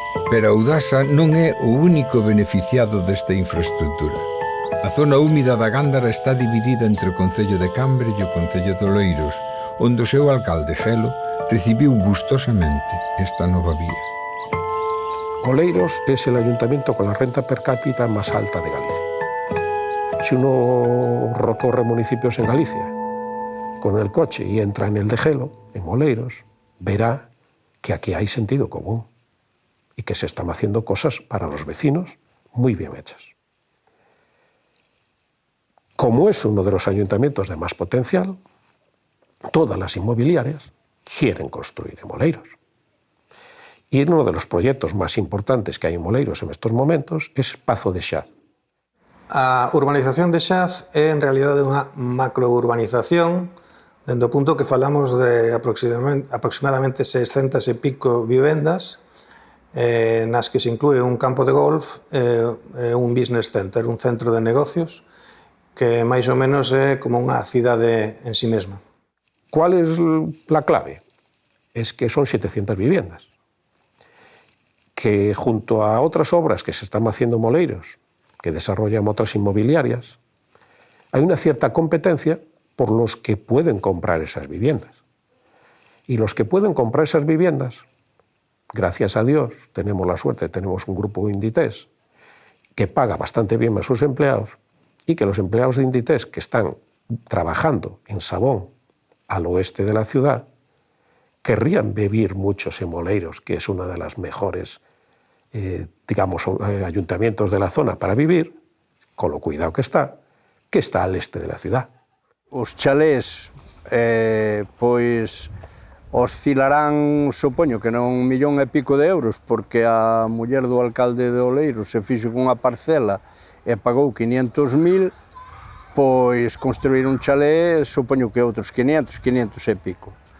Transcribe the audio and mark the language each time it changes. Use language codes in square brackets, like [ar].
[gl] Pero Audasa non é o único beneficiado desta infraestructura. A zona húmida da Gándara está dividida entre o concello de Cambre e o concello de Oleiros, onde o seu alcalde Gelo recibiu gustosamente esta nova vía. [es] Oleiros es el ayuntamiento con la renta per cápita más alta de Galicia. Si uno recorre municipios en Galicia con el coche y entra en el de Gelo, en Oleiros, verá que aquí hay sentido común y que se están haciendo cosas para los vecinos muy bien hechas. Como es uno de los ayuntamientos de más potencial, todas las inmobiliarias quieren construir en Oleiros. Y uno de los proyectos más importantes que hay en Oleiros en estos momentos es Pazo de Xaz. [gl] A urbanización de Xaz é en realidade unha macrourbanización dende o punto que falamos de aproximadamente 600 e pico vivendas nas que se inclúe un campo de golf e un business center, un centro de negocios que máis ou menos é como unha cidade en sí mesma. [es] ¿Cuál es la clave? Es que son 700 viviendas, que junto a otras obras que se están haciendo en Oleiros, que desarrollan otras inmobiliarias, hay una cierta competencia por los que pueden comprar esas viviendas. Y los que pueden comprar esas viviendas, gracias a Dios, tenemos la suerte, tenemos un grupo Inditex que paga bastante bien a sus empleados y que los empleados de Inditex que están trabajando en Sabón, al oeste de la ciudad, querrían vivir muchos en Oleiros, que es una de las mejores ayuntamientos de la zona para vivir, con lo cuidado que está al este de la ciudad. [gl] Os chalés, pois, oscilarán, supoño que non 1,5 millón de euros, porque a muller do alcalde de Oleiros se fixo con unha parcela e pagou 500.000, pois construir un chalé, supoño que outros 500 e pico.